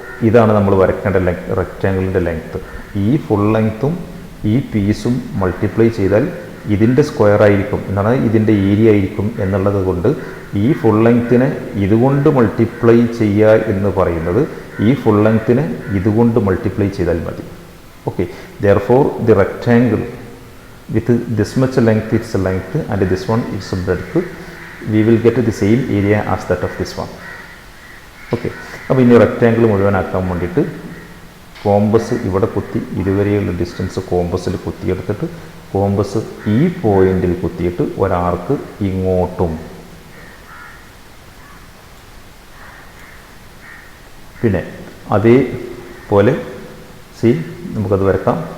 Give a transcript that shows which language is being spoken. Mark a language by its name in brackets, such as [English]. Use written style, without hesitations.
[Malayalam] ഇതാണ് നമ്മൾ വരയ്ക്കേണ്ട റെക്റ്റാങ്കിളിൻ്റെ ലെങ്ത്ത്. ഈ ഫുൾ ലെങ്ത്തും ഈ പീസും മൾട്ടിപ്ലൈ ചെയ്താൽ ഇതിൻ്റെ സ്ക്വയർ ആയിരിക്കും, എന്താണ് ഇതിൻ്റെ ഏരിയ ആയിരിക്കും എന്നുള്ളത് കൊണ്ട് ഈ ഫുൾ ലെങ്ത്തിനെ ഇതുകൊണ്ട് മൾട്ടിപ്ലൈ ചെയ്യുക എന്ന് പറയുന്നത് ഈ ഫുൾ ലെങ്ത്തിനെ ഇതുകൊണ്ട് മൾട്ടിപ്ലൈ ചെയ്താൽ മതി. [English] Okay, therefore the rectangle with this much length its length and this one its breadth, we will get the same area as that of this one. [Malayalam] Okay, അപ്പോൾ ഇനി റെക്റ്റാങ്കിൾ മുഴുവനാക്കാൻ വേണ്ടിയിട്ട് കോമ്പസ് ഇവിടെ കുത്തി ഇതുവരെയുള്ള distance കോമ്പസിൽ കുത്തിയെടുത്തിട്ട് compass ഈ പോയിന്റിൽ കുത്തിയിട്ട് ഒരാർക്ക് ഇങ്ങോട്ടും പിന്നെ അതേപോലെ നമുക്കത് വരക്കാം.